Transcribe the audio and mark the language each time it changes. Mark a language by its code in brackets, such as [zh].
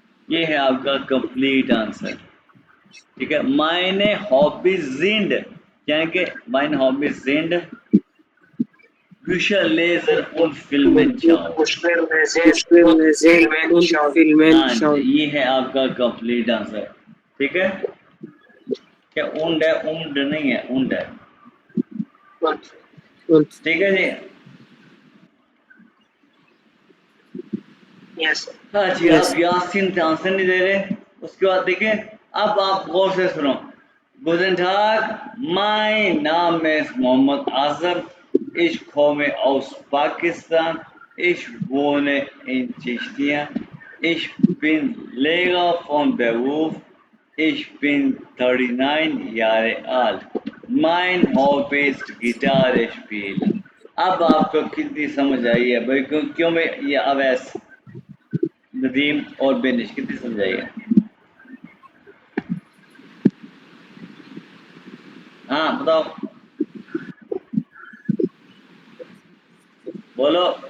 [hi] ये है आपका कंप्लीट आंसर, ठीक है। मायने हॉबी जिंड, यानी कि मायने hobby जिंड [de] Bücher lesen und Filmen schauen। Busche lesen und Filmen [hi] हाँ जी, [de] schauen. [hi] ये है आपका कंप्लीट आंसर, ठीक है। क्या उंड है, उंड नहीं है, उंड है, [de] Und [hi] ठीक है जी। [en] Yes. [hi] हाँ जी, [en] Yes. [hi] आप यासीन आंसर नहीं दे रहे। उसके बाद देखिए, अब आप गौर से सुनो। [de] Guten Tag, mein Name ist Mohammed Azam. Ich komme aus Pakistan. Ich wohne in Tschechien. Ich bin Lehrer von Beruf. Ich bin 39 Jahre alt. Mein Hobby ist Gitarre spielen. [hi] अब आपको कितनी समझ आई है भाई, क्यों मैं ये अवैस, नदीम और बेनिश कितनी समझ आई है? हाँ बताओ, बोलो।